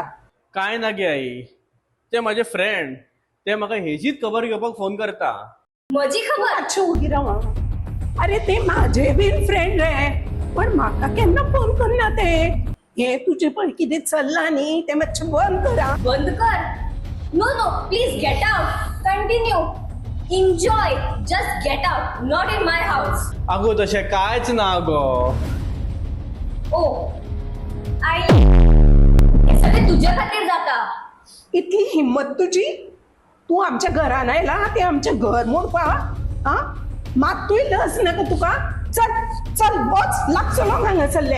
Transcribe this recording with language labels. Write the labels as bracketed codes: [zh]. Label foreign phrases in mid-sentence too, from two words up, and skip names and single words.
[kok] कांय ना गे आई ते म्हाजे फ्रेंड ते म्हाका हेचीच खबर घेवपाक फोन करता म्हजी खबर अच्छा उगी राव अरे ते माझे बीन फ्रेंड रे पण म्हाका केन्ना फोन करना ते हे तुझे पण कितें चल्ला न्ही ते मातशें बंद करा बंद कर [en] no no please get out continue enjoy just get out not in my house [kok] आगो तशें कांयच ना गो ओ आई हे सगळें तुज्या खातीर जाता इतली हिंमत तुझी तू आमच्या घरान आयला ते आमचे घर मोडपाक हा मात्तूय लज नाका तुका चल चल बस लागचो लोक हांगा चल्ले